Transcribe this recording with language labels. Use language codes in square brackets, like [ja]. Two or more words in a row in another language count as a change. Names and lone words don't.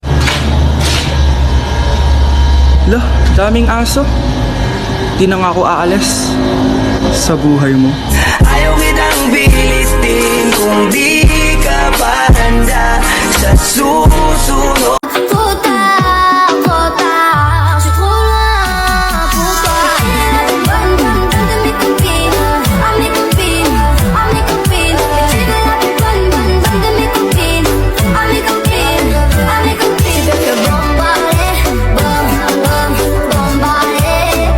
[tl] Lah, daming aso. Di na nga ako aalis sa buhay mo. Ayaw kitang bilitin kung di ka pa handa sa susunod. Puta, puta, [fr] je suis trop loin pour toi. Bonne, bonne, bonne de mes copines, à mes copines, à mes copines. Et tu veux la plus bonne, bonne, bonne de mes copines, à mes copines, à mes copines. Je veux te bombarder, bom, bom, bombarder.